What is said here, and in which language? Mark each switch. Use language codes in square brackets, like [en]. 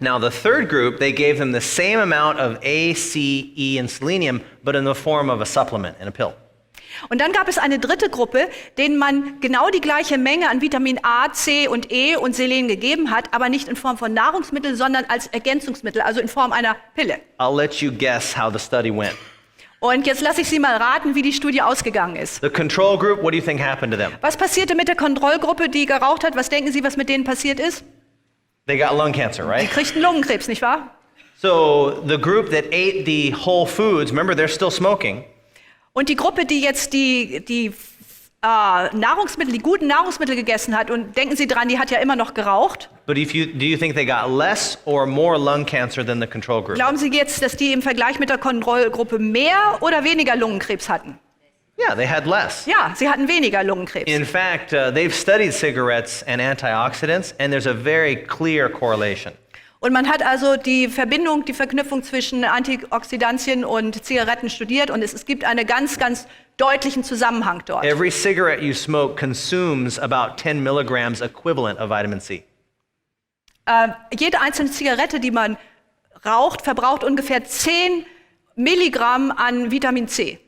[en] Now, the third group, they gave them the same amount of A, C, E, and selenium, but in the form of a supplement, in a pill. [de] Und dann gab es eine dritte Gruppe, denen man genau die gleiche Menge an Vitamin A, C und E und Selen gegeben hat, aber nicht in Form von Nahrungsmitteln, sondern als Ergänzungsmittel, also in Form einer Pille. [en] I'll let you guess how the study went. [de] Und jetzt lasse ich Sie mal raten, wie die Studie ausgegangen ist. [en] The control group, what do you think happened to them? [de] Was passierte mit der Kontrollgruppe, die geraucht hat? Was denken Sie, was mit denen passiert ist? [en] They got lung cancer, [de] Die [en] right? [de] kriegten Lungenkrebs, nicht wahr? [en] So the group that ate the whole foods, remember they're still smoking, [de] Und die Gruppe, die jetzt die Nahrungsmittel, die guten Nahrungsmittel gegessen hat, und denken Sie dran, die hat ja immer noch geraucht. [en] but do you think they got less or more lung cancer than the control group? [de] Glauben Sie jetzt, dass die im Vergleich mit der Kontrollgruppe mehr oder weniger Lungenkrebs hatten? [en] Yeah, they had less. [de] Ja, sie hatten weniger Lungenkrebs. [en] In fact, they've studied cigarettes and antioxidants, and there's a very clear correlation. [de] Und man hat also die Verknüpfung zwischen Antioxidantien und Zigaretten studiert, und es gibt einen ganz, ganz deutlichen Zusammenhang dort. [en] Every cigarette you smoke consumes about 10 milligrams equivalent of vitamin C. [de] Jede einzelne Zigarette, die man raucht, verbraucht ungefähr 10 Milligramm an Vitamin C.